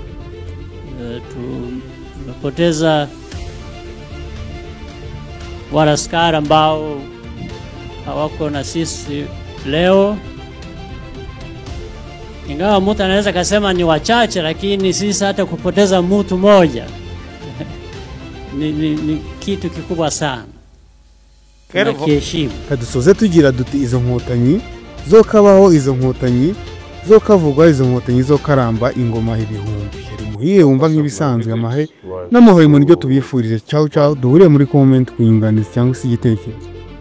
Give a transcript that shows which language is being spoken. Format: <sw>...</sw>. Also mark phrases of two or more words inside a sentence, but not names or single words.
<sw>Tumepoteza wanaskari ambao hawako na sisi leo, ingawa mtu anaweza kusema ni wachache, lakini sisi hata kupoteza mtu mmoja ni kitu kikubwa sana.</sw> <rw>Kadusoze tugira duti izo nkotanyi zo kabaho, izo nkotanyi zo kavugwa, izo nkotanyi zo karamba ingoma ibihumbi. Muhire wumva nk'ibisanzwe amahe n'amahoro mu niryo tubifurije.</rw> <it>Ciao ciao,</it> <rw>duhure muri comment ku nyunganizi cyangwa se igitekerezo.</rw>